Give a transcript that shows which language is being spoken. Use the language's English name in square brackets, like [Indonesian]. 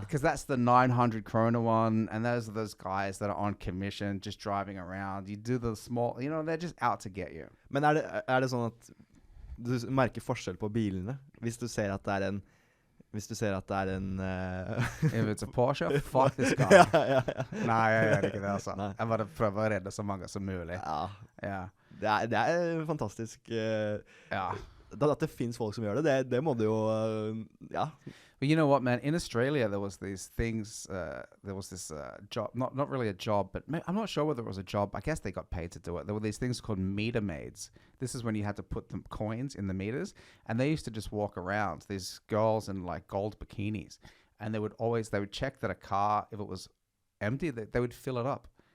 [English] Because that's the 900 krona one, and those are those guys that are on commission, just driving around. You do the small, you know, they're just out to get you. [Norwegian] Men er det sånn at du merker forskjell på bilene? Hvis du ser at det er en [English] If it's a Porsche, fuck this guy. [Norwegian] ja. Nei, jeg gjør ikke det, altså. Nei. Jeg bare prøver å redde så mange som mulig. Ja. Ja. Det er fantastisk. Ja. At det finnes folk som gjør det, det må du jo ja. [English] But you know what, man? In Australia, there was these things. There was this job, not really a job, but I'm not sure whether it was a job. I guess they got paid to do it. There were these things called meter maids. This is when you had to put the coins in the meters, and they used to just walk around. These girls in like gold bikinis, and they would check that a car, if it was empty, they would fill it up.